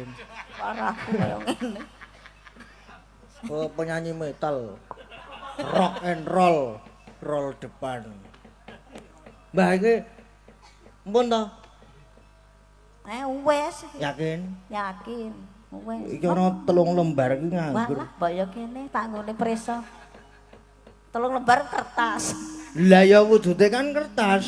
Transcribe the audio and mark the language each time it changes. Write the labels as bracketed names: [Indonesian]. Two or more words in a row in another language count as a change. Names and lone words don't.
[Javanese] suaraku kaya ngene [English] Oh, penyanyi metal. Rock and roll. [Indonesian] Roll depan. [Javanese] Mbah iki mpun to? Wes Yakin? yakin wes Iki ana 3 lembar iki nganggur. walah mbok ya kene tak nggone preso 3 lembar kertas Lah ya wujude kan kertas.